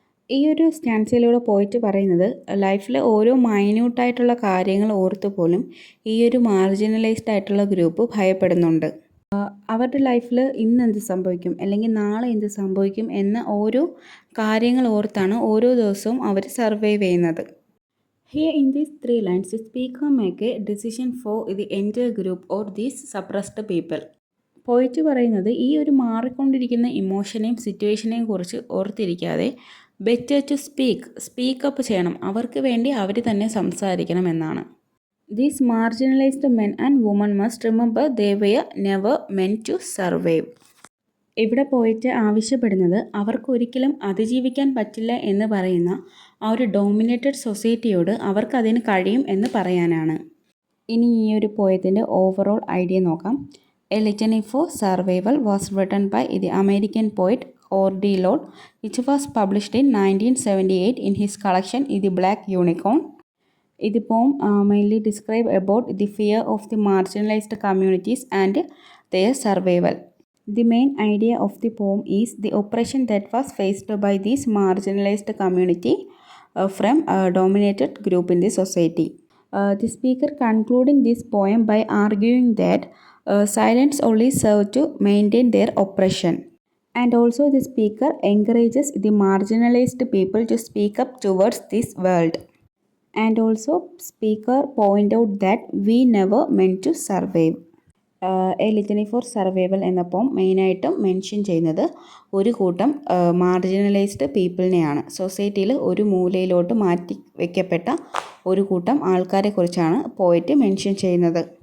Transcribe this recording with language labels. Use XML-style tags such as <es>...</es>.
<ml>ഈ ഒരു സ്റ്റാൻസിലൂടെ പോയിട്ട് പറയുന്നത് ലൈഫിലെ ഓരോ മൈന്യൂട്ടായിട്ടുള്ള കാര്യങ്ങൾ ഓർത്ത് പോലും ഈ ഒരു മാർജിനലൈസ്ഡ് ആയിട്ടുള്ള ഗ്രൂപ്പ് ഭയപ്പെടുന്നുണ്ട്. അവരുടെ ലൈഫിൽ ഇന്ന് എന്ത് സംഭവിക്കും അല്ലെങ്കിൽ നാളെ എന്ത് സംഭവിക്കും എന്ന ഓരോ കാര്യങ്ങൾ ഓർത്താണ് ഓരോ ദിവസവും അവർ സർവൈവ് ചെയ്യുന്നത്.</ml> <en>Here in these 3 lines, the speaker make a decision for the entire group or these suppressed people.</en> <ml>പോയിട്ട് പറയുന്നത് ഈ ഒരു മാറിക്കൊണ്ടിരിക്കുന്ന ഇമോഷനെയും സിറ്റുവേഷനെയും കുറിച്ച് ഓർത്തിരിക്കാതെ</ml> <en>better to speak up</en> <ml>ചെയ്യണം, അവർക്ക് വേണ്ടി അവർ തന്നെ സംസാരിക്കണം എന്നാണ്.</ml> <en>These marginalized men and women must remember they were never meant to survive.</en> <ml>ഇവിടെ പോയിട്ട് ആവശ്യപ്പെടുന്നത് അവർക്കൊരിക്കലും അതിജീവിക്കാൻ പറ്റില്ല എന്ന് പറയുന്ന ആ ഒരു ഡോമിനേറ്റഡ് സൊസൈറ്റിയോട് അവർക്കതിന് കഴിയും എന്ന് പറയാനാണ്. ഇനി ഈ ഒരു പോയത്തിൻ്റെ ഓവറോൾ ഐഡിയ നോക്കാം.</ml> <en>A litany four survival was written by the American പോയിറ്റ് ഓർഡി load, which was published in 1978 in his collection the black unicorn. The poem mainly describe about the fear of the marginalized communities and their survival. The main idea of the poem is the oppression that was faced by this marginalized community from a dominated group in the society. The speaker concluding this poem by arguing that silence only served to maintain their oppression. And also the speaker encourages the marginalized people to speak up towards this world. And also speaker point out that we never meant to survive.</en> <ml>A litany four survival എന്നപ്പോൾ മെയിനായിട്ടും mention ചെയ്യുന്നത് ഒരു കൂട്ടം marginalised പീപ്പിളിനെയാണ്. സൊസൈറ്റിയിൽ ഒരു മൂലയിലോട്ട് മാറ്റി വയ്ക്കപ്പെട്ട ഒരു കൂട്ടം ആൾക്കാരെ കുറിച്ചാണ് പോയറ്റ് മെൻഷൻ ചെയ്യുന്നത്.</ml>